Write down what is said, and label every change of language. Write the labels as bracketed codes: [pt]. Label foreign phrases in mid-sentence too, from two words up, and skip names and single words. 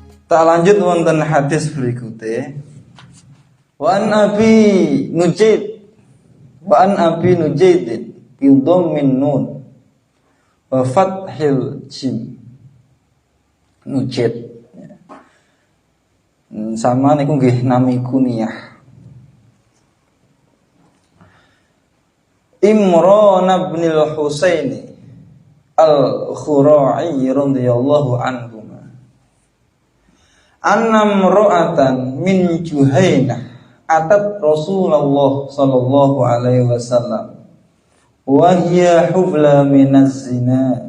[jv] Tak lanjut wonten hadis berikutnya. [ar] وعن أبي نجيد بضم النون وفتح الجيم. Nujaid. [jv] Sama niku nggih nami kunyah. [ar] عمران بن الحصين الخزاعي رضي الله عنه. أن امرأة من جهينة أتت رسول الله صلى الله عليه وسلم وهي حبلى من الزنا.